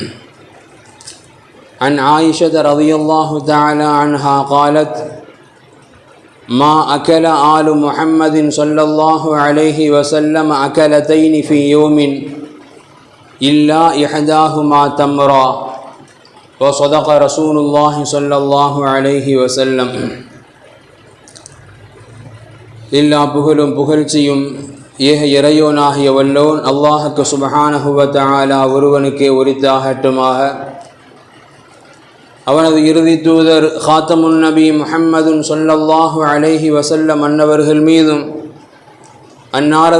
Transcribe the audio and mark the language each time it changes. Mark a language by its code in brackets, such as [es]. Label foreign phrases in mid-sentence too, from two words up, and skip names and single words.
[ar] عن عائشة رضي الله تعالى عنها قالت: ما أكل آل محمد صلى الله عليه وسلم أكلتين في يوم إلا إحداهما تمرا. وصدق رسول الله صلى الله عليه وسلم. [ta] எல்லா புகழும் புகழ்ச்சியும் ஏக இறையோனாகிய வல்லோன் அல்லாஹுக்கு [ar] سبحانه وتعالى [ta] ஒருவனுக்கே உரித்தாகட்டுமாக. அவனது இறுதி தூதர் [ar] خاتم النبي محمد صلى الله عليه وسلم [ta] அன்னவர்கள் மீதும் அன்னாரது